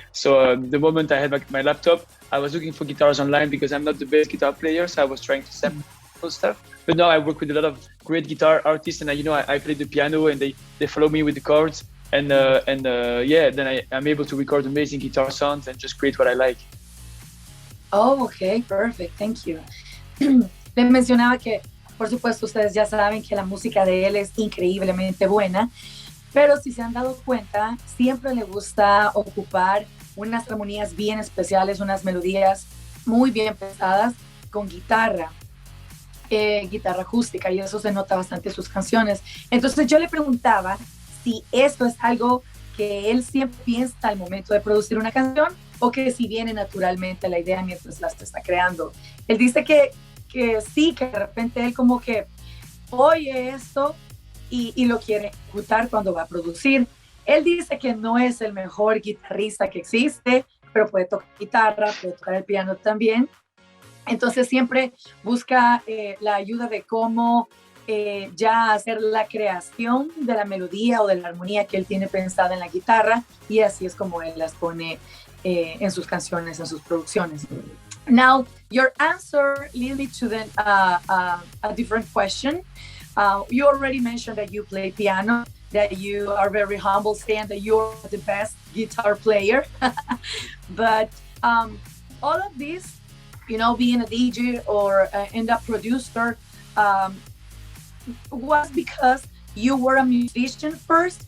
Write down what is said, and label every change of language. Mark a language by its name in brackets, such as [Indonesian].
[English] So the moment I had my laptop, I was looking for guitars online because I'm not the best guitar player, so I was trying to sample stuff. But now I work with a lot of great guitar artists, and I play the piano, and they follow me with the chords, and then I'm able to record amazing guitar sounds and just create what I like. Oh, ok, perfect, thank you. [Spanish] Les mencionaba que, por supuesto, ustedes ya saben que la música de él es increíblemente buena, pero si se han dado cuenta, siempre le gusta ocupar unas armonías bien especiales, unas melodías muy bien pensadas con guitarra acústica, y eso se nota bastante en sus canciones. Entonces yo le preguntaba si esto es algo que él siempre piensa al momento de producir una canción, o que si viene naturalmente la idea mientras la está creando. Él dice que sí, que de repente él como que oye esto y lo quiere ejecutar cuando va a producir. Él dice que no es el mejor guitarrista que existe, pero puede tocar guitarra, puede tocar el piano también. Entonces siempre busca la ayuda de cómo ya hacer la creación de la melodía o de la armonía que él tiene pensada en la guitarra, y así es como él las pone en sus canciones, en sus producciones. [English] Now, your answer leads me to a different question. You already mentioned that you play piano, that you are very humble, saying that you're the best guitar player. But all of this, being a DJ or end up producer, was because you were a musician first?